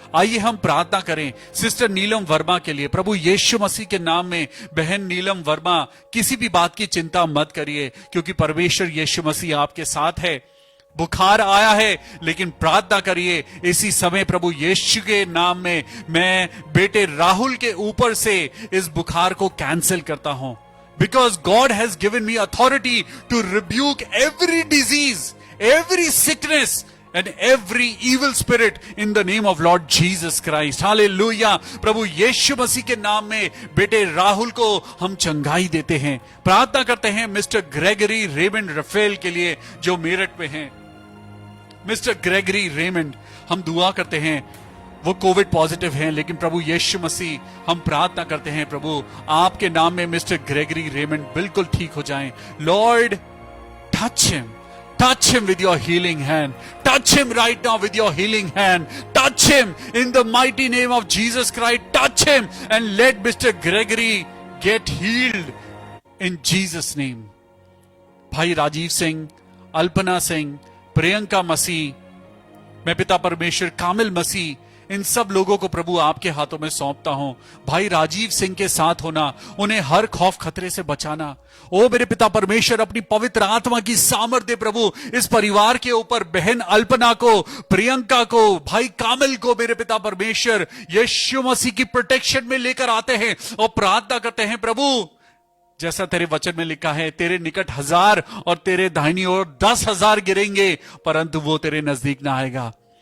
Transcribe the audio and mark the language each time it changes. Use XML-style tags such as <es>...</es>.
<hi>आइए हम प्रार्थना करें सिस्टर नीलम वर्मा के लिए। प्रभु यीशु मसीह के नाम में बहन नीलम वर्मा, किसी भी बात की चिंता मत करिए, क्योंकि परमेश्वर यीशु मसीह आपके साथ है। बुखार आया है लेकिन प्रार्थना करिए इसी समय। प्रभु यीशु के नाम में मैं बेटे राहुल के ऊपर से इस बुखार को कैंसिल करता हूं।</hi> <en>Because God has given me authority to rebuke every disease, every sickness and every evil spirit in the name of Lord Jesus Christ. Hallelujah.</en> <hi>प्रभु यीशु मसीह के नाम में बेटे राहुल को हम चंगाई देते हैं। प्रार्थना करते हैं मिस्टर ग्रेगरी रेमंड रफेल के लिए जो मेरठ में हैं। मिस्टर ग्रेगरी रेमंड, हम दुआ करते हैं, वो कोविड पॉजिटिव हैं, लेकिन प्रभु यीशु मसीह हम प्रार्थना करते हैं प्रभु आपके नाम में मिस्टर ग्रेगरी रेमंड बिल्कुल ठीक हो जाएं।</hi> <en>Lord, touch him with your healing hand. Touch him right now with your healing hand. Touch him in the mighty name of Jesus Christ. Touch him and let Mr. Gregory get healed in Jesus name.</en> <hi>भाई राजीव सिंह, अल्पना सिंह, प्रियंका मसीह, मैं पिता परमेश्वर कामिल मसीह, इन सब लोगों को प्रभु आपके हाथों में सौंपता हूं। भाई राजीव सिंह के साथ होना, उन्हें हर खौफ खतरे से बचाना। ओ मेरे पिता परमेश्वर, अपनी पवित्र आत्मा की सामर्थ्य प्रभु इस परिवार के ऊपर, बहन अल्पना को, प्रियंका को, भाई कामिल को मेरे पिता परमेश्वर यीशु मसीह की प्रोटेक्शन में लेकर आते हैं और प्रार्थना करते हैं प्रभु, जैसा तेरे वचन में लिखा है, तेरे निकट 1000 और तेरे दाहिनी ओर 10,000 गिरेंगे परंतु वो तेरे नजदीक ना आएगा।</hi>